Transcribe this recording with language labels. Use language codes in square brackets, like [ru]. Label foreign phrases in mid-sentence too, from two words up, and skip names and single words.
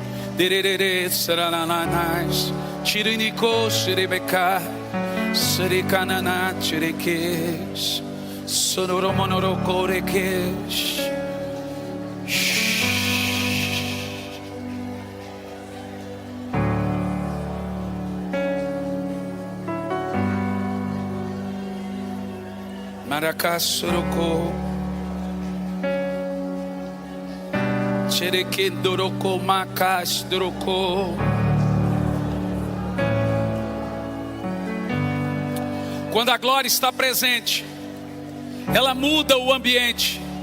[pt] Derere sarananas, chiriniko shirebeka, serikanana chirekesh, sonoro monoroko rekesh. Marakasuroko. Quando a glória está presente, ela muda o ambiente.